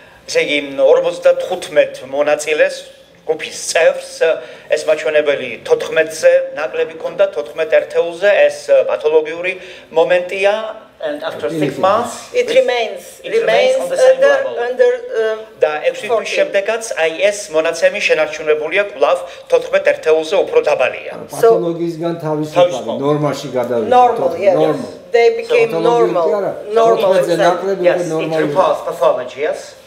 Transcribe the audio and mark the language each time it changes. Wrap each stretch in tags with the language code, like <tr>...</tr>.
<ka>ესე იგი 55 მონაწილეს ჯგუფის წევრს ეს მაჩვენებელი 14-ზე ნაკლები ქონდა 14 ერთეულზე ეს პათოლოგიური მომენტია.</ka> <en>And after 6 months, it remains on the same level.</en> <ka>და 6 თვის შემდეგაც აი ეს მონაცემი შენარჩუნებულია კვლავ 14 ერთეულზე უფრო დაბალია. პათოლოგიისგან თავისუფალი, ნორმაში გადავიდა.</ka> <en>Normal, yes. They became normal. Normal. Yes, it reports pathology, yes?</en>